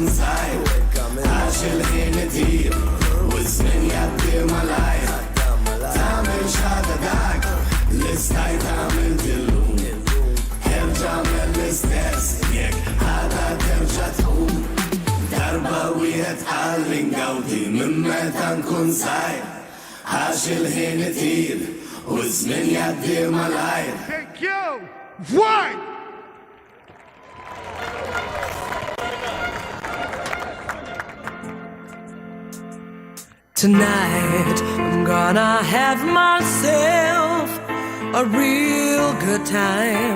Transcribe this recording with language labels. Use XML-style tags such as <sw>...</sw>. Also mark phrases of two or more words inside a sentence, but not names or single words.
<mt>żgħir għax il-ħin itir u żmien jgħaddi malajr tagħmel x'għada dak li stajt għamilt illum erġa' mill-istess jekk għada terġa' tqum darba wieħed għallin gawdi minn meta nkun żgħir għax il-ħin itir u żmien jgħaddi malajr.</mt> <en>Thank you! One! Tonight I'm gonna have myself a real good time.</en>